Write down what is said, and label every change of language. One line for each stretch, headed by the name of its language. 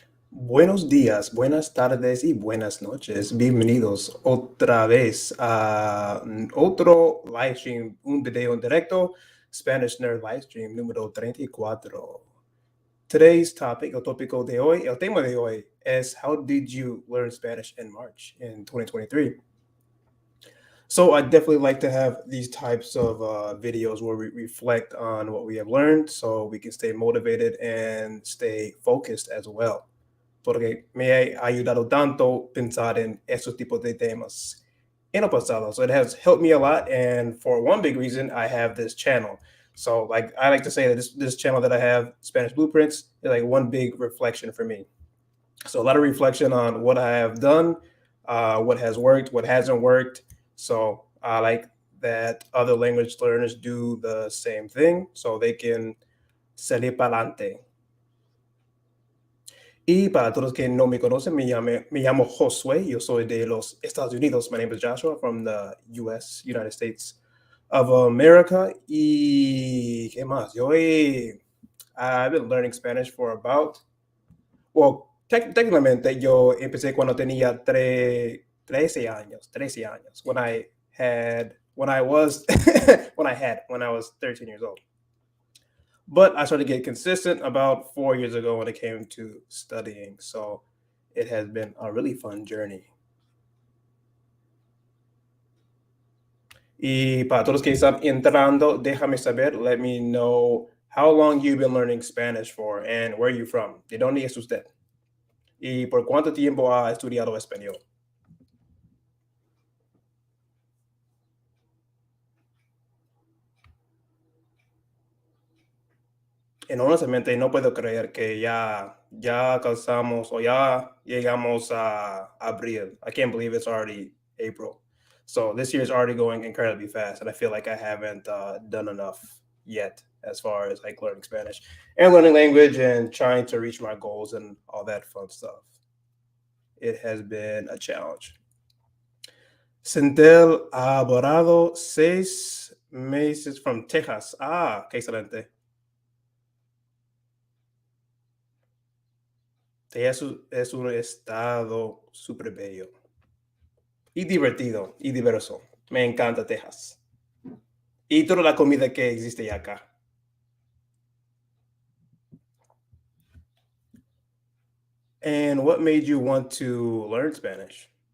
Spanish: Buenos días, buenas tardes y buenas noches. Bienvenidos otra vez a otro livestream, un video en directo, Spanish Nerd Livestream número 34.
English: Today's topic,
Spanish: el tópico de hoy, el tema de hoy es
English: How did you learn Spanish in March in 2023? So I definitely like to have these types of videos where we reflect on what we have learned so we can stay motivated and stay focused as well.
Spanish: Porque me ha ayudado tanto pensar en esos tipos de temas en el pasado.
English: So it has helped me a lot. And for one big reason, I have this channel. So like I like to say that this channel that I have, Spanish Blueprints, is like one big reflection for me. So a lot of reflection on what I have done, what has worked, what hasn't worked. So I like that other language learners do the same thing so they can
Spanish: salir para adelante. Y para todos que no me conocen, me llamo Josué. Yo soy de los Estados Unidos.
English: My name is Joshua from the US, United States of America.
Spanish: Y qué más?
English: I've been learning Spanish for about, well,
Spanish: técnicamente yo empecé cuando tenía 13 años,
English: 13 años, when I was, when I was 13 years old. But I started to get consistent about 4 years ago when it came to studying. So it has been a really fun journey.
Spanish: Y para todos que están entrando, déjame saber,
English: let me know how long you've been learning Spanish for and where you're from.
Spanish: ¿De dónde es usted? ¿Y por cuánto tiempo ha estudiado español?
English: And
Spanish: honestamente no puedo creer que ya alcanzamos o ya llegamos a abril.
English: I can't believe it's already April. So this year is already going incredibly fast, and I feel like I haven't done enough yet as far as like learning Spanish and learning language and trying to reach my goals and all that fun stuff. It has been a challenge. Centel Alvarado,
Spanish: 6 meses
English: from Texas.
Spanish: Ah, qué excelente. Es un estado súper bello y divertido y diverso. Me encanta Texas. Y toda la comida que existe acá.
English: And what made you want to learn Spanish?